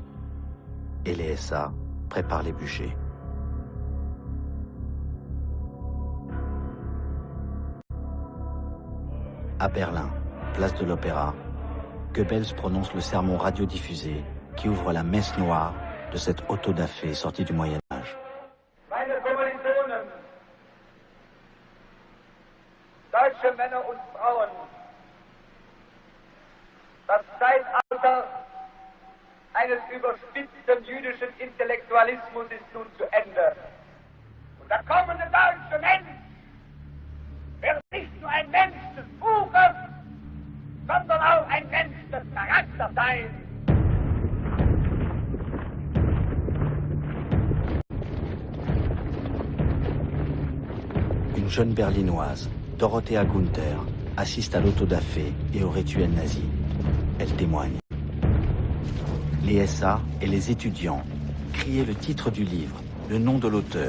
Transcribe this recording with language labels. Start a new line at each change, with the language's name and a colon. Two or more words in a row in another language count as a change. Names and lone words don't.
French: Et les SA préparent les bûchers. À Berlin, place de l'Opéra, Goebbels prononce le sermon radiodiffusé qui ouvre la messe noire de cet autodafé sorti du Moyen-Âge.
German: Meine Kommilitonen, deutsche Männer und Frauen, das Zeitalter eines überspitzten jüdischen Intellektualismus ist nun zu Ende. Und der kommende deutsche Mensch wird nicht nur ein Mensch des Buches, sondern auch ein Mensch des Charakters sein.
French: Une jeune berlinoise, Dorothea Gunther, assiste à l'autodafé et au rituel nazi. Elle témoigne. Les SA et les étudiants criaient le titre du livre, le nom de l'auteur.